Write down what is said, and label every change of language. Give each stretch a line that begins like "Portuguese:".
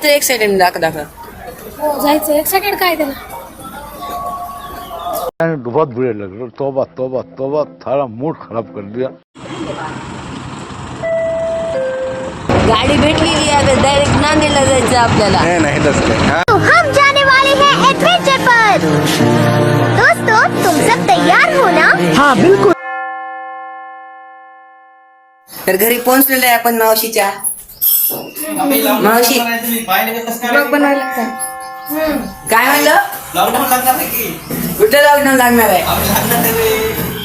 Marathi: तर एक्सायटेड दाखव. हो जायचं. एक्साइटेड काय त्याला?
Hindi: बहुत बुरे लग रहे. तौबा तौबा तौबा, सारा मूड खराब कर दिया.
Marathi: गाडी भेटलेली आहे, डायरेक्ट नांदेडला जायचं आपल्याला.
Hindi: नहीं दस तो हम जाने वाले हैं एडवेंचर पर. दोस्तों तुम सब तैयार हो ना? हाँ बिल्कुल.
Marathi: तर घरी पोहोचलेलो आहे आपण मावशीच्या. मावशी ब्लॉग बनवायला लागतं. काय म्हणलं? लॉकडाऊन लागणार आहे की? कुठे लॉकडाऊन लागणार आहे? आम्ही लागणार नाही रे.